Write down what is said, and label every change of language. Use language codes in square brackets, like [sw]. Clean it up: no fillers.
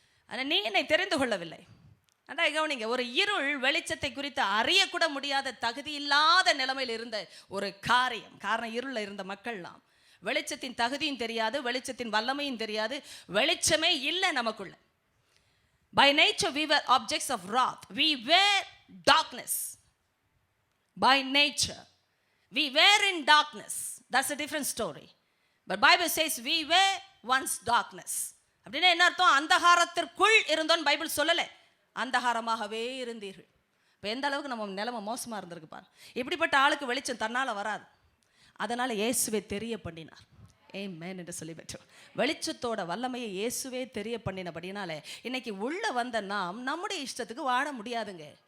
[ta] ஆனால் நீ என்னை தெரிந்து கொள்ளவில்லை. அண்டா கவனிங்க, ஒரு இருள் வெளிச்சத்தை குறித்து அறியக்கூட முடியாத தகுதி இல்லாத நிலைமையில் இருந்த ஒரு காரணம் இருளில் இருந்த மக்கள்லாம் வெளிச்சத்தின் தகுதியும் தெரியாது, வெளிச்சத்தின் வல்லமையும் தெரியாது, வெளிச்சமே இல்லை நமக்குள்ள. [en] By nature we were objects of wrath. We were darkness. By nature we were in darkness. That's a different story. But Bible says we were once darkness. [ta] அப்படின்னா என்ன அர்த்தம்? அந்தகாரத்திற்குள் இருந்தோன்னு பைபிள் சொல்லலை, அந்தகாரமாகவே இருந்தீர்கள். இப்போ எந்த அளவுக்கு நம்ம நிலைமை மோசமாக இருந்திருக்கு பாரு. இப்படிப்பட்ட ஆளுக்கு வெளிச்சம் தன்னால் வராது. அதனால் இயேசுவை தெரிய பண்ணினார். ஆமென் என்று சொல்லி பெற்றோம். வெளிச்சத்தோட வல்லமையை இயேசுவே தெரிய பண்ணினபடினாலே இன்னைக்கு உள்ள வந்த நாம் நம்முடைய இஷ்டத்துக்கு வாழ முடியாதுங்க.